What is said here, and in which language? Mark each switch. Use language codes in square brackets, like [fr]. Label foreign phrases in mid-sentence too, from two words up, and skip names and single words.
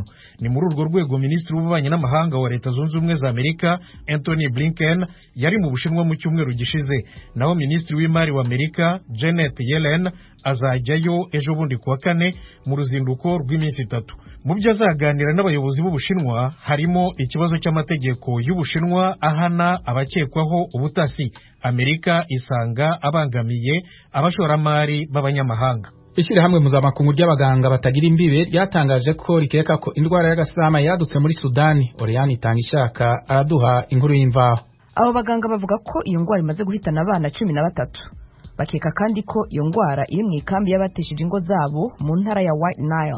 [rw] Ni muri urwo rwego Minisitiri w'Ububanyi n'Amahanga wa Leta Zunze Ubumwe za Amerika Anthony Blinken yari mu Bushinwa mu cyumweru gishize, naho Minisitiri w'Imari wa Amerika Janet Yellen azajyayo ejo bundi kuwa kane mu ruzinduko rw'iminsi 3. Mu byo azaganira n'abayobozi b'Ubushinwa harimo ikibazo cy'amategeko y'Ubushinwa ahana abakekwaho ubutasi. Amerika isanga abangamiye abashoramari b'abanyamahanga. Ishyirahamwe mpuzamakungu ry'abaganga batagira imbibe ryatangaje ko rikeka ko indwara y'agasama yadutse muri Sudani. Oriane itanga ishaka araduha inkuru y'imvaho. Abo baganga bavuga ko iyo ndwara imaze guhitana abana 13. Bakeka kandi ko iyo ndwara iri mu ikambi y'abateshije ingo zabo mu ntara ya White Nile.